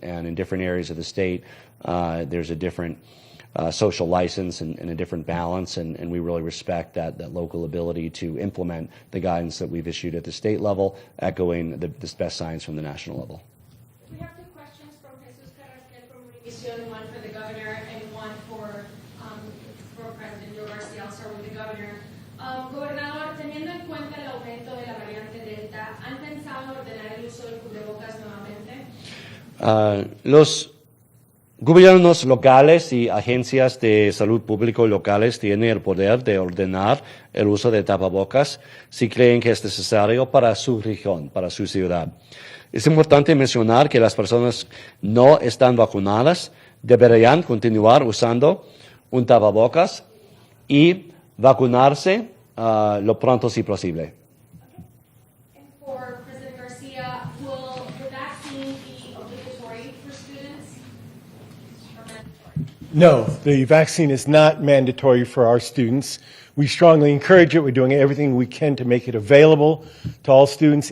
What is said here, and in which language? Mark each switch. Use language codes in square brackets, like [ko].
[en] And in different areas of the state, there's a different social license and a different balance, and we really respect that local ability to implement the guidance that we've issued at the state level, echoing the best science from the national level. We have 2 questions from Jesus Carrasquel from Univision, one for the governor and one for President Joe Garcia. I'll start with the governor. [es] Gobernador, teniendo en cuenta el aumento de la variante Delta, ¿han pensado ordenar el uso del cubrebocas nuevamente? Los gobiernos locales y agencias de salud público locales tienen el poder de ordenar el uso de tapabocas si creen que es necesario para su región, para su ciudad. Es importante mencionar que las personas no están vacunadas deberían continuar usando un tapabocas y vacunarse lo pronto si posible. [en] And for President Garcia, will the vaccine be obligatory for students or mandatory? No, the vaccine is not mandatory for our students. We strongly encourage it. We're doing everything we can to make it available to all students.